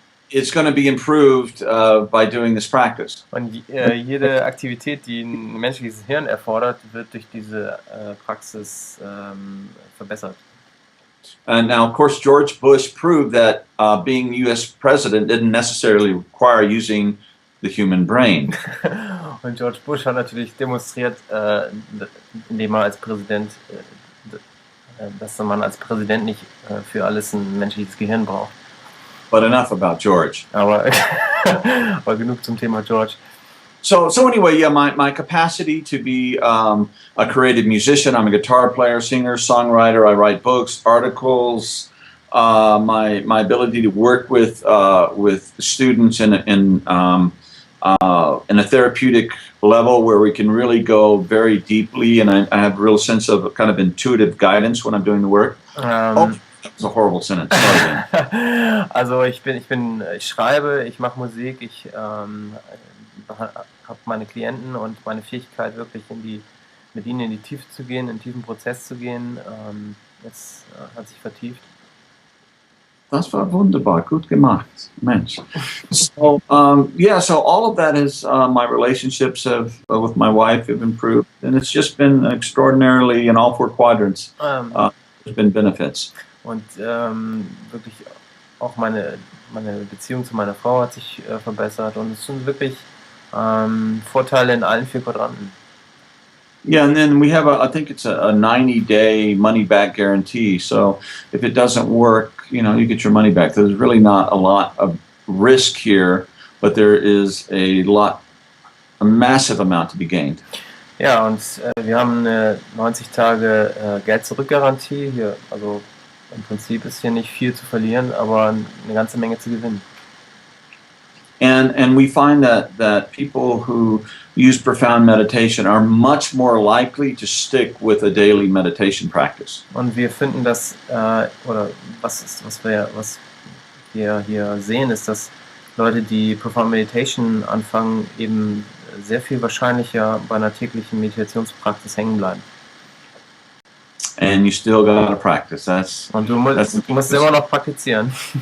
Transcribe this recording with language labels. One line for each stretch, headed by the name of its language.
English: it's going to be improved by doing this practice.
German: Und jede Aktivität, die ein menschliches Hirn erfordert, wird durch diese Praxis verbessert.
English: And now, of course, George Bush proved that being U.S. president didn't necessarily require using the human brain.
German: Und George Bush hat natürlich demonstriert, indem er als Präsident, dass man als Präsident nicht für alles ein menschliches Gehirn braucht.
English: But enough about George.
German: Aber genug zum Thema George.
English: So anyway, yeah, my capacity to be a creative musician. I'm a guitar player, singer, songwriter. I write books, articles. My ability to work with students in a therapeutic level where we can really go very deeply, and I have a real sense of kind of intuitive guidance when I'm doing the work. That was a horrible sentence. Sorry, Ben.
German: Also ich schreibe, ich mache Musik, ich habe meine Klienten und meine Fähigkeit wirklich mit ihnen in die Tiefe zu gehen, in diesen Prozess zu gehen, jetzt hat sich vertieft. Das war wunderbar, gut gemacht, Mensch.
English: So so all of that is my relationships with my wife have improved, and it's just been extraordinarily in all 4 quadrants. There's been benefits.
German: Und wirklich auch meine Beziehung zu meiner Frau hat sich verbessert und es sind wirklich Vorteile in allen 4 Quadranten.
English: Yeah, and then we have I think it's a 90-day money-back guarantee. So if it doesn't work, you know, you get your money back. There's really not a lot of risk here, but there is a massive amount to be gained.
German: Ja, und wir haben eine 90 Tage Geld-Zurück-Garantie hier. Also im Prinzip ist hier nicht viel zu verlieren, aber eine ganze Menge zu gewinnen.
English: And we find that people who use profound meditation are much more likely to stick with a daily meditation practice.
German: Und wir finden, dass oder was wir hier sehen, ist, dass Leute, die Profound Meditation anfangen, eben sehr viel wahrscheinlicher bei einer täglichen Meditationspraxis hängen bleiben.
English: And you still gotta practice.
German: Und du musst immer noch praktizieren.